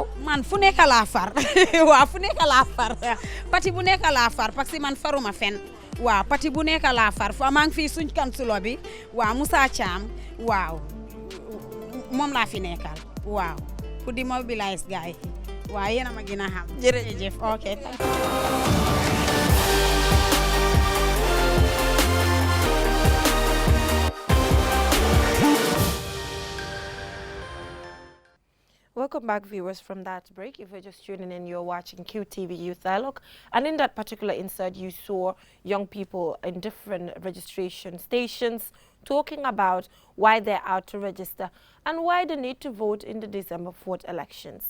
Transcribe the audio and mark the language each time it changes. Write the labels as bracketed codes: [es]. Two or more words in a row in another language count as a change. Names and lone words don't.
[wo] man fu nekk laa far waaw fu nekk laa far pati bu nekk laa far [fr] parce que [wo] man faruma fen waaw pati bu nekk laa far fa maa ngi fii suñ kansulo bi waaw Moussa Thiam waaw moom laa fi nekkal waaw pour di mobiliser gars yi waaw yéen a ma gën a xam. jërëjëf ok. [en] Welcome back, viewers, from that break. If you're just tuning in, you're watching QTV Youth Dialogue. And in that particular insert, you saw young people in different registration stations talking about why they're out to register and why they need to vote in the December 4th elections.